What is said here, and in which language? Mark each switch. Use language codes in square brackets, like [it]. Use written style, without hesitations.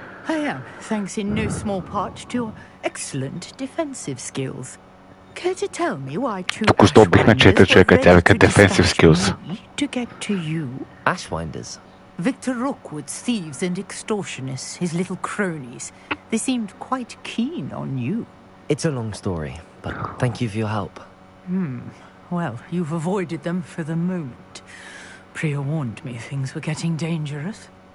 [en] I am, thanks in no small part to your excellent defensive skills. Care to tell me why two [bg] Току-що убихме 4 човека, тя вика [en] defensive skills. To get to you? Ashwinders. Victor Rookwood's thieves and extortionists, his little cronies. They seemed quite keen on you. It's a long story, but thank you for your help. Well, you've avoided them for the moment. Priya warned me things were getting dangerous.